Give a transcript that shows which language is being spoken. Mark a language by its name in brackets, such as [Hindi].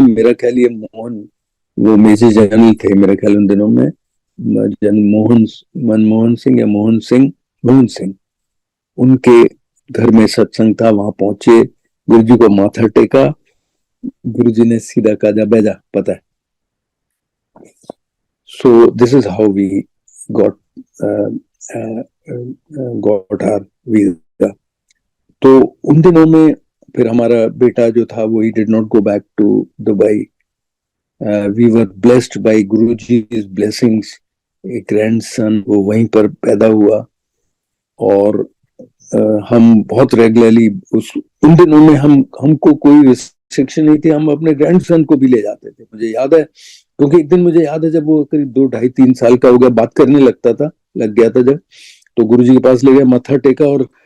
[Hindi] मेरा ख्याल ये वो मेजर जनरल थे मेरे ख्याल उन दिनों में, मनमोहन सिंह या मोहन सिंह, उनके घर में सत्संग था। वहां पहुंचे, गुरुजी को माथा टेका। गुरुजी ने सीधा कहा जा बैजा, पता है। [English] So this is how we got uh, got our visa. [Hindi] तो उन दिनों में फिर हमारा बेटा जो था वो [English] he did not go back to Dubai. We were blessed by Guruji's blessings. [Hindi] एक ग्रैंडसन वो वहीं पर पैदा हुआ, और हम बहुत रेगुलरली उन दिनों में हमको कोई रिस्ट्रिक्शन नहीं थी, हम अपने ग्रैंडसन को भी ले जाते थे। मुझे याद है, क्योंकि एक दिन मुझे याद है जब वो करीब 2, 2.5, 3 साल का हो गया, बात करने लग गया था जब, तो गुरुजी के पास ले गए, मत्था टेका, और